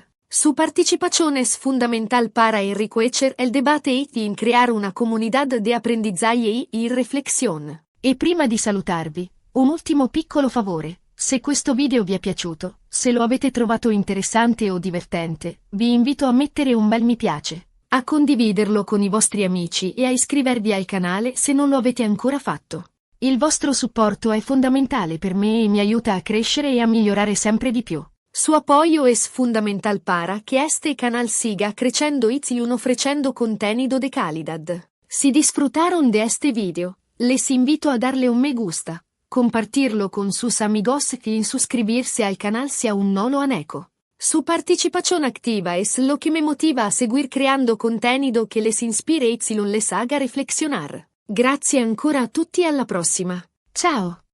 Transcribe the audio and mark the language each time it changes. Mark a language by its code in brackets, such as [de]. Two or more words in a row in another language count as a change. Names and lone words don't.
[es] Su participación es fundamental para enriquecer el debate y en crear una comunidad de aprendizaje y reflexión. [it] E prima di salutarvi, un ultimo piccolo favore. Se questo video vi è piaciuto, se lo avete trovato interessante o divertente, vi invito a mettere un bel mi piace, a condividerlo con i vostri amici e a iscrivervi al canale se non lo avete ancora fatto. Il vostro supporto è fondamentale per me e mi aiuta a crescere e a migliorare sempre di più. [es] Su apoyo es fundamental para que este canal siga creciendo y ofreciendo contenido de calidad. Si disfrutaron de este video, les invito a darle un me gusta, compartirlo con sus amigos y en suscribirse al canal si aún no lo han hecho. Su participación activa es lo que me motiva a seguir creando contenido que les inspire y les haga reflexionar. [it] Grazie ancora a tutti e alla prossima. Ciao!